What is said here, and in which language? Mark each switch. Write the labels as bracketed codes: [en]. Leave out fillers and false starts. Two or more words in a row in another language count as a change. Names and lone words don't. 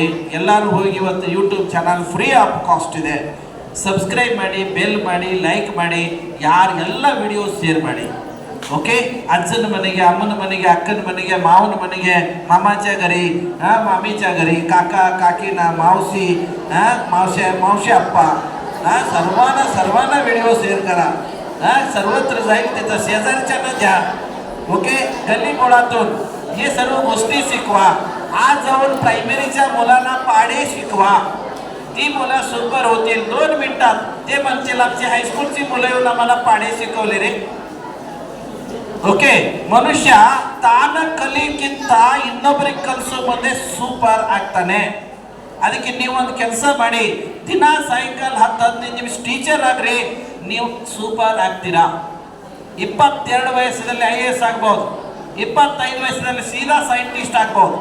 [kn] ಎಲ್ಲರೂ ಹೋಗಿ ಇವತ್ತು ಯೂಟ್ಯೂಬ್ ಚಾನಲ್ [en] free of cost [kn] ಇದೆ, ಸಬ್ಸ್ಕ್ರೈಬ್ ಮಾಡಿ, ಬೆಲ್ ಮಾಡಿ, ಲೈಕ್ ಮಾಡಿ, ಯಾರಿಗೆಲ್ಲ ವಿಡಿಯೋಸ್ ಶೇರ್ ಮಾಡಿ. ಓಕೆ, ಅಜ್ಜನ ಮನೆಗೆ, ಅಮ್ಮನ ಮನೆಗೆ, ಅಕ್ಕನ ಮನೆಗೆ, ಮಾವನ ಮನೆಗೆ, [mr] मामाच घरी, मामीच घरी, काका काकीन मावशी, मावशी अप्पा, सर्वांना व्हिडिओ शेअर करा. सर्वत्र जाईल, त्याचा शेजारच्या न द्या. ओके, गल्ली बोळातून हे सर्व गोष्टी शिकवा. आज जाऊन प्रायमरीच्या मुलांना पाढे शिकवा. ती मुलं सुपर होतील. 2 मिनिटात ते म्हणतील आमची हायस्कूलची मुलं येऊन आम्हाला पाढे शिकवले रे. [kn] ಓಕೆ, ಮನುಷ್ಯ ತಾನ ಕಲಿಯಕ್ಕಿಂತ ಇನ್ನೊಬ್ಬರಿಗೆ ಕಲಿಸೋमध्ये ಸೂಪರ್ ಆಗ್ತಾನೆ. ಅದಕ್ಕೆ ನೀವು ಒಂದು ಕೆಲಸ ಮಾಡಿ, ದಿನ ಸಾಯಂಕಾಲ 10-15 ನಿಮಿಷ ಟೀಚರ್ ಆಗ್ರಿ, ನೀವು ಸೂಪರ್ ಆಗ್ತೀರಾ. 22 ವಯಸ್ಸಲ್ಲಿ IAS ಆಗ್ಬೋದು, 25 ವಯಸ್ಸಲ್ಲಿ ಸೀದಾ ಸೈಂಟಿಸ್ಟ್ ಆಗ್ಬೋದು.